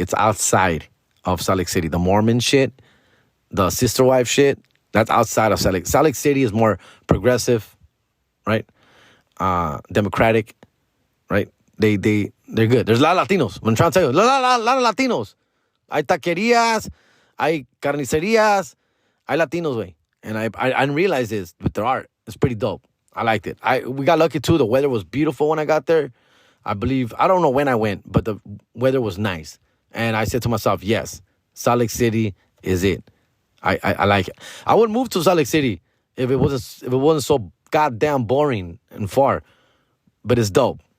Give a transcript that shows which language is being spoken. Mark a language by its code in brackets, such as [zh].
[en] It's outside of Salt Lake City. The Mormon shit, the sister wife shit, that's outside of Salt Lake. Salt Lake City is more progressive, right? Democratic, right? They're good. There's a lot of Latinos. I'm trying to tell you, a lot of Latinos. [es] Hay taquerías, hay carnicerías, hay Latinos, way. [en] And I didn't realize this, but there are. It's pretty dope. I liked it. We got lucky too. The weather was beautiful when I got there. I don't know when I went, but the weather was nice. And I said to myself, yes, Salt Lake City is it. I like it. I would move to Salt Lake City if it wasn't so goddamn boring and far. But it's dope.